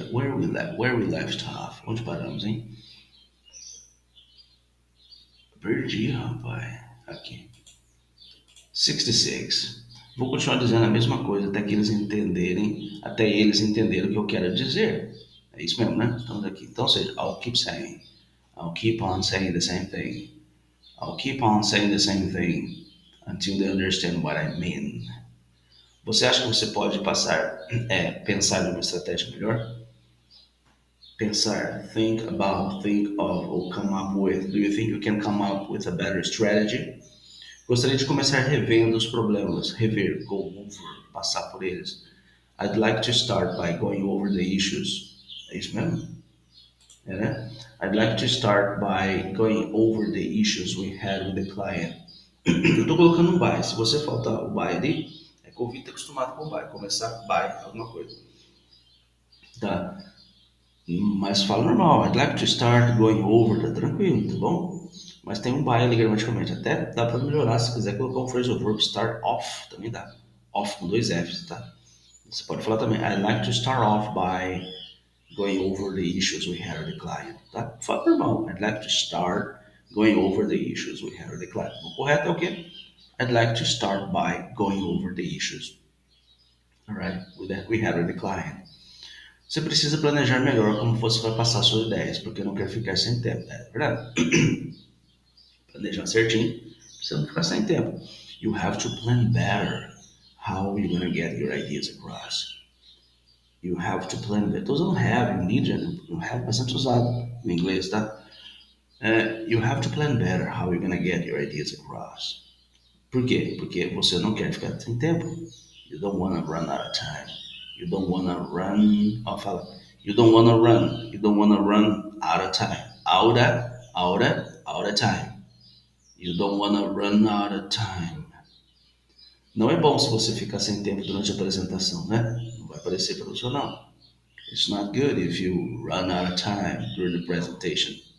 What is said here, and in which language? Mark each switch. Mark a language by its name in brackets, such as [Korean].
[English] Where we left off? [Portuguese] Onde paramos, hein? Perdi, rapaz. Aqui. 66. Vou continuar dizendo a mesma coisa até eles entenderem o que eu quero dizer. É isso mesmo, né? Estamos aqui. [English] Então, ou seja, I'll keep on saying the same thing. I'll keep on saying the same thing until they understand what I mean. [Portuguese] Você acha que você pode pensar numa estratégia melhor? [English] Pensar, think about, think of, or come up with. Do you think you can come up with a better strategy? [Portuguese] Gostaria de começar revendo os problemas, rever, go over, passar por eles. [English] I'd like to start by going over the issues. [Portuguese] É isso mesmo? É, né? [English] I'd like to start by going over the issues we had with the client. [Portuguese] Eu estou colocando um by. Se você faltar o by ali, é que o ouvinte está acostumado com o by. Começar by alguma coisa. Tá? Mas fala normal. [English] I'd like to start going over. [Portuguese] Tá tranquilo, tá bom? Mas tem um by ali gramaticalmente. Até dá para melhorar se quiser colocar um phrasal verb start off. Também dá. Off com dois Fs, tá? Você pode falar também. [English] I'd like to start off by going over the issues we had with the client. [Portuguese] Tá? Fala normal. [English] I'd like to start going over the issues we had with the client. [Portuguese] O correto é o quê? [English] I'd like to start by going over the issues, all right, that we had with the client. [Portuguese] Você precisa planejar melhor como você vai passar suas ideias, porque não quer ficar sem tempo, é verdade? Planejar certinho, você não ficar sem tempo. [English] You have to plan better how you're gonna get your ideas across. You have to plan better. [Portuguese] Estou usando have, you need, you have bastante usado no inglês, tá? [English] You have to plan better how you're gonna get your ideas across. [Portuguese] Por quê? Porque você não quer ficar sem tempo. [English] You don't wanna run out of time. You don't wanna run. Oh, fala. You don't wanna run. You don't wanna run out of time. Out out of time. You don't wanna run out of time. [Portuguese] Não é bom se você ficar sem tempo durante a apresentação, né? Não vai parecer profissional. [English] It's not good if you run out of time during the presentation.